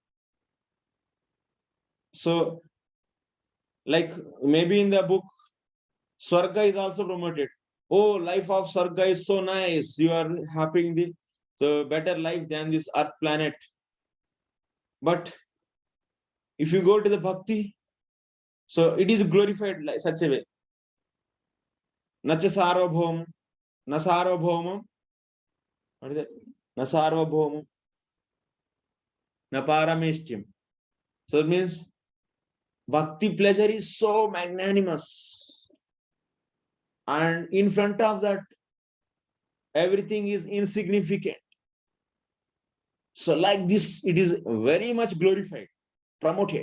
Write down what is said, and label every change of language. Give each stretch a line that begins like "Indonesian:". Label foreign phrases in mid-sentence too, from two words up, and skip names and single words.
English: So, like maybe in the book, Swarga is also promoted. Oh, life of Swarga is so nice. You are having the better life than this earth planet. But if you go to the bhakti, so it is glorified like such a way.
Sanskrit: न च सार्वभौमं, न सार्वभौमं,
English: what is that?
Sanskrit: न सार्वभौमं, न पारमेष्ठ्यम्.
English: So it means bhakti pleasure is so magnanimous. And in front of that, everything is insignificant. So like this, it is very much glorified, promoted.